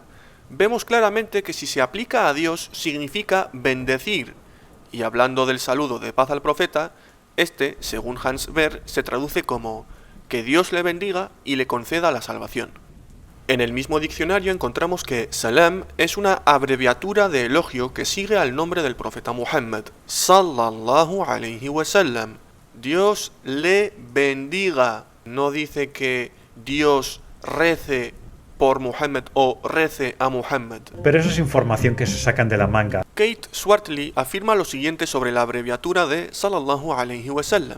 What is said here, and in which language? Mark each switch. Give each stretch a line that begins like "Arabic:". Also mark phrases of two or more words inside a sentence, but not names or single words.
Spanish: Vemos claramente que si se aplica a Dios significa bendecir, y hablando del saludo de paz al profeta, este, según Hans Ver, se traduce como que Dios le bendiga y le conceda la salvación. En el mismo diccionario encontramos que salam es una abreviatura de elogio que sigue al nombre del profeta Muhammad,
Arabic: صلى الله عليه وسلم.
Spanish: Dios le bendiga. No dice que Dios rece por Muhammad o rece a Muhammad. Pero eso es información que se sacan de la manga. Kate Swartley afirma lo siguiente sobre la abreviatura de
Arabic: صلى الله عليه وسلم.